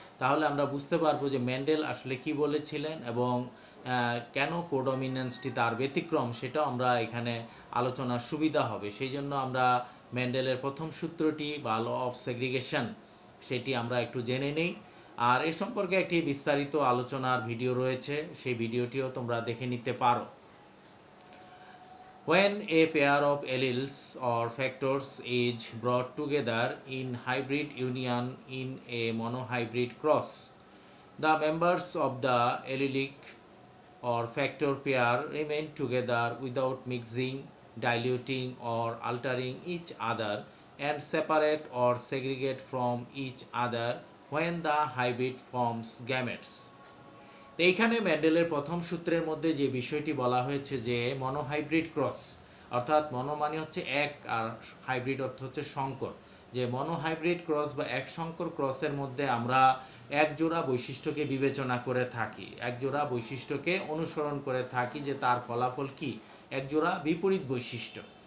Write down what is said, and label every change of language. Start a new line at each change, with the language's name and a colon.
Bangla: তাহলে আমরা বুঝতে পারবো যে মেন্ডেল আসলে কি বলেছিলেন এবং কেন কোডমিনেন্সটি তার ব্যতিক্রম, সেটাও আমরা এখানে আলোচনার সুবিধা হবে। সেই জন্য আমরা মেন্ডেলের প্রথম সূত্রটি বা ল অফ সেগ্রিগেশন সেটি আমরা একটু জেনে নেই। আর এ সম্পর্কে একটি বিস্তারিত আলোচনার ভিডিও রয়েছে, সেই ভিডিওটিও তোমরা দেখে নিতে পারো।
English: When a pair of alleles or factors is brought together in hybrid union in a monohybrid cross, the members of the allelic or factor pair remain together without mixing, diluting or altering each other, and separate or segregate from each other when the hybrid forms gametes.
Bangla: তো এইখানে মেন্ডেলের প্রথম সূত্রের মধ্যে যে বিষয়টি বলা হয়েছে যে মনোহাইব্রিড ক্রস, অর্থাৎ মনো মানে হচ্ছে এক আর হাইব্রিড অর্থ হচ্ছে সংকর, যে মনোহাইব্রিড ক্রস বা এক সংকর ক্রসের মধ্যে আমরা এক জোড়া বৈশিষ্ট্যকে বিবেচনা করে থাকি, এক জোড়া বৈশিষ্ট্যকে অনুসরণ করে থাকি, যে তার ফলাফল কি এক জোড়া বিপরীত বৈশিষ্ট্য।